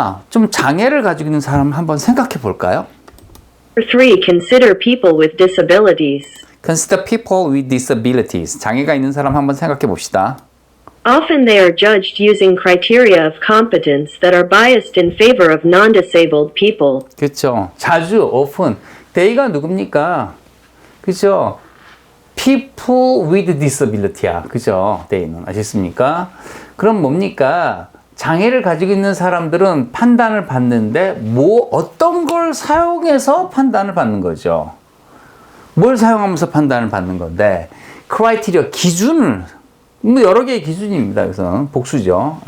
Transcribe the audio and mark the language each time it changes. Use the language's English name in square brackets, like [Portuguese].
[Korean] 좀 장애를 가지고 있는 사람 한번 생각해 볼까요? 3. [English] Consider people with disabilities. consider people with disabilities. [Korean] 장애가 있는 사람 한번 생각해 봅시다. [English] Often they are judged using criteria of competence that are biased in favor of non-disabled people. [Korean] 그렇죠. 자주, often. they가 누굽니까? 그렇죠. [English] people with disability [Korean] 야. 그죠? they는. 아셨습니까? 그럼 뭡니까? 장애를 가지고 있는 사람들은 판단을 받는데 어떤 걸 사용해서 판단을 받는 거죠. 뭘 사용하면서 판단을 받는 건데 criteria, 기준을 여러 개의 기준입니다. 그래서 복수죠.